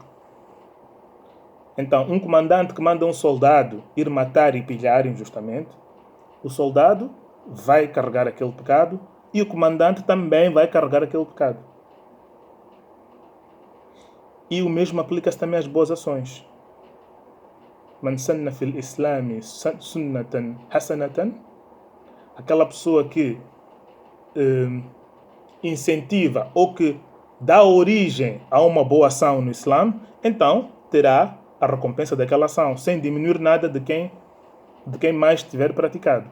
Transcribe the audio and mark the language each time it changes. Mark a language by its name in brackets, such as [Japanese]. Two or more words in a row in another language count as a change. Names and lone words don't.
[Portuguese] Então, um comandante que manda um soldado ir matar e pilhar injustamente, o soldado vai carregar aquele pecado e o comandante também vai carregar aquele pecado. E o mesmo aplica-se também às boas ações. [Arabic] من سن في الإسلام سنة حسنة, [Portuguese] aquela pessoa que incentiva ou que dá origem a uma boa ação no Islã, então terá a recompensa daquela ação, sem diminuir nada de quem mais tiver praticado.